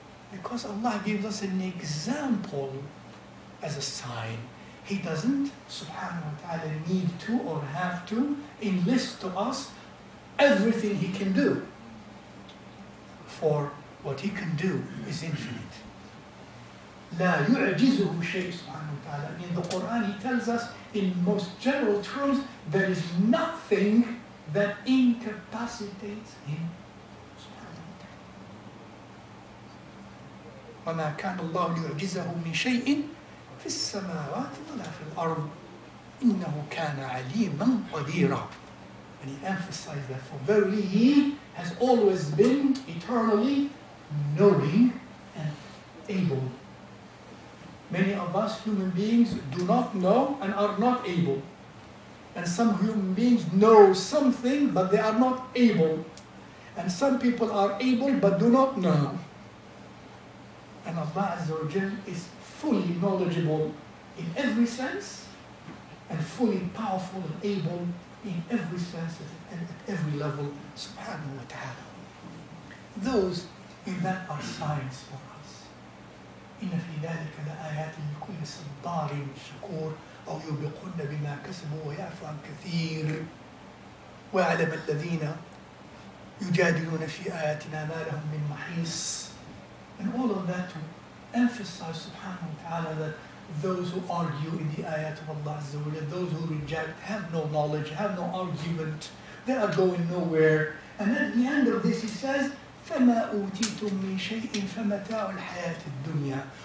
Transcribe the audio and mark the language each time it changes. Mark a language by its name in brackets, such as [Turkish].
[English] Because Allah gives us an example as a sign. He doesn't, subhanahu wa ta'ala, need to or have to enlist to us everything He can do. For what He can do is infinite. [Arabic] لا يعجزه شيء سبحانه وتعالى. [English] In the Qur'an, He tells us in most general terms, there is nothing that incapacitates Him. [Arabic] وما كان الله ليعجزه من شيء في السماوات ولا في الأرض إنه كان عليما قديرا. [English] And He emphasized that, for verily He has always been eternally knowing and able. Many of us human beings do not know and are not able. And some human beings know something but they are not able. And some people are able but do not know. And Allah Azza wa Jal is fully knowledgeable in every sense and fully powerful and able in every sense and at every level, subhanahu wa ta'ala. Those in that are signs for us. [Arabic] إن في ذلك لآيات لكل صبار شكور أو يوبقون بما كسبوا ويعفو عن كثير ويعلم الذين يجادلون في آياتنا ما لهم من محيص. [English] And all of that to emphasize, subhanahu wa ta'ala, that those who argue in the ayat of Allah Azza wa Jalla, those who reject, have no knowledge, have no argument, they are going nowhere. And at the end of this He says, [Arabic] فَمَا أُوتِيتُم مِّن شَيْءٍ فَمَتَاعُ الْحَيَاةِ الدُّنْيَا.